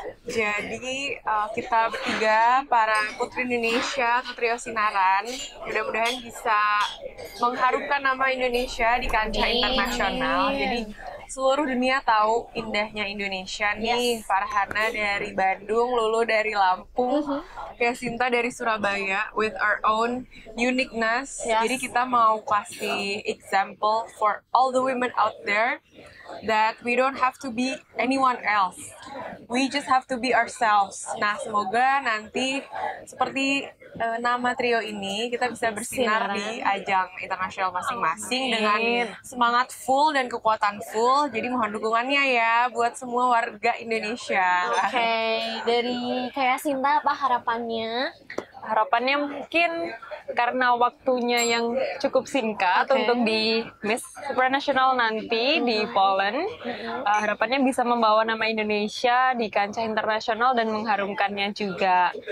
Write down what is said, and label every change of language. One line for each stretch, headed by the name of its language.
Indonesian: Jadi kita bertiga para Putri Indonesia atau Trio Sinaran mudah-mudahan bisa mengharumkan nama Indonesia di kancah internasional. Jadi seluruh dunia tahu indahnya Indonesia nih. Farhana dari Bandung, Lulu dari Lampung, Yasinta dari Surabaya
English: with our own uniqueness.
Indonesian: Jadi kita mau kasih
English: example for all the women out there that we don't have to be anyone else. We just have to be ourselves.
Indonesian: Nah, semoga nanti seperti nama trio ini kita bisa bersinar di ajang internasional masing-masing dengan semangat full dan kekuatan full. Jadi mohon dukungannya ya buat semua warga Indonesia. Oke, dari kayak Sinta apa harapannya? Harapannya mungkin karena waktunya yang cukup singkat untuk di Miss Supranational nanti di Poland, harapannya bisa membawa nama Indonesia di kancah internasional dan mengharumkannya juga.